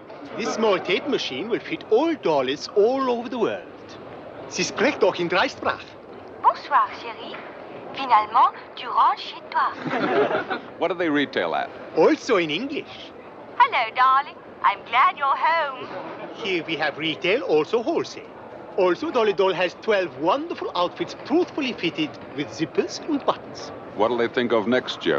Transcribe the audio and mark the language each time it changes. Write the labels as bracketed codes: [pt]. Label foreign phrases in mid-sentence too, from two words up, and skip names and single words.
[en] This small tape machine will fit all dollars all over the world. [de] Sie spricht auch in 3 Sprachen. [fr] Bonsoir, chérie. Finalement, tu rentres chez toi. [en] What do they retail at? Also in English. Hello, darling. I'm glad you're home. Here we have retail, also wholesale. Also, Dolly Doll has 12 wonderful outfits truthfully fitted with zippers and buttons. What'll they think of next year?